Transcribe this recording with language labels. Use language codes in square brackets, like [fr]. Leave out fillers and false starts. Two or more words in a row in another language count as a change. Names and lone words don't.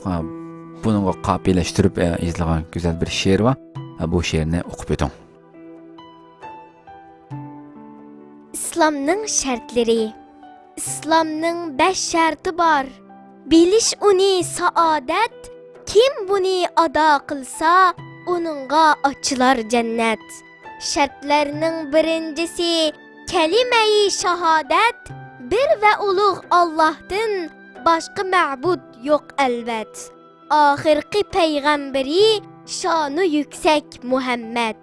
[uz] Buningga qopiyalashtirib yozilgan [tr] güzel bir [uz] she'r va bu she'rni o'qib o'ting. İslamning shartlari. İslamning 5 sharti bor. Bilish uni saodat. Kim buni ado qilsa, [tr] onunğa açılar cennet. Şartlarının birincisi kelime-i şahadet. Bir ve uluğ Allah'tan başka ma'bud yok elbet. Ahirki peygamberi şanı yüksek Muhammed.